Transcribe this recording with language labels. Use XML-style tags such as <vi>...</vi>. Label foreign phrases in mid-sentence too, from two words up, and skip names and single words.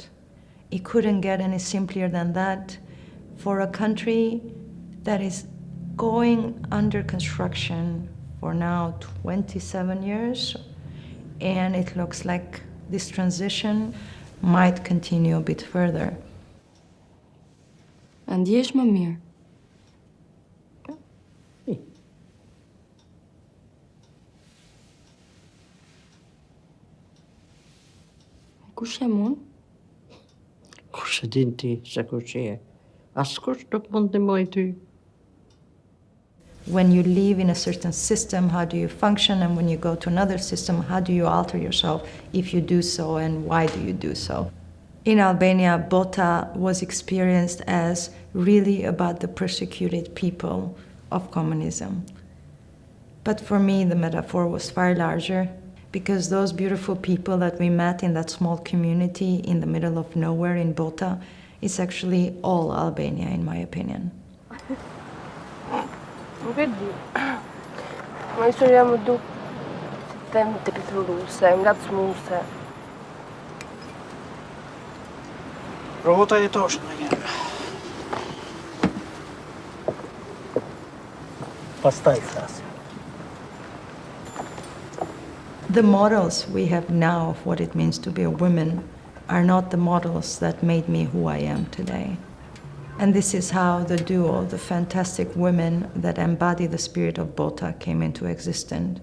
<en>It couldn't get any simpler than that for a country that is going under construction for now 27 years, and it looks like this transition might continue a bit further.</en> <sq>Ndjesh më mirë. Kush jam unë? Kush e din ti se kush je? Askush nuk mund të ndihmoj ty.</sq> <en>When you live in a certain system, how do you function? And when you go to another system, how do you alter yourself if you do so, and why do you do so? In Albania, Bota was experienced as really about the persecuted people of communism. But for me, the metaphor was far larger, because those beautiful people that we met in that small community in the middle of nowhere in Bota is actually all Albania, in my opinion.</en> <sq>Nuk e di. Ma historia më duk si temë të pithruruse, ngacmuese. Provo ta jetosh në njërë. Pastaj flasë.</sq> <en>The models we have now of what it means to be a woman are not the models that made me who I am today. And this is how the duo, the fantastic women that embody the spirit of Bota, came into existence.</en>